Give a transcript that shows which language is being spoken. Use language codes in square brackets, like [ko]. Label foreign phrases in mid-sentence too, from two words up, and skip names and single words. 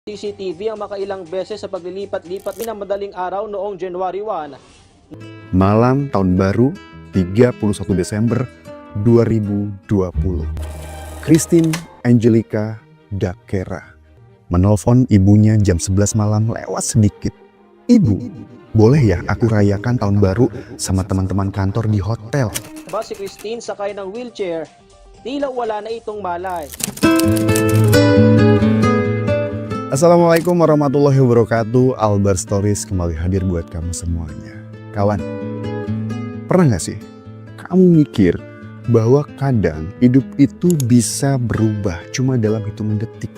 [tl] CCTV ang makailang beses sa paglilipat-lipat ng madaling araw noong January 1. [id] Malam tahun baru 31 Desember 2020. Christine Angelica Dakera menelpon ibunya jam 11 malam lewat sedikit. "Ibu, boleh ya aku rayakan tahun baru sama teman-teman kantor di hotel?" [tl] Ba si Christine sakay ng wheelchair, tila wala na itong malay. [ar] السلام عليكم ورحمة الله وبركاته. [id] Albar Stories kembali hadir buat kamu semuanya. Kawan, pernah gak sih kamu mikir bahwa kadang hidup itu bisa berubah cuma dalam hitungan detik?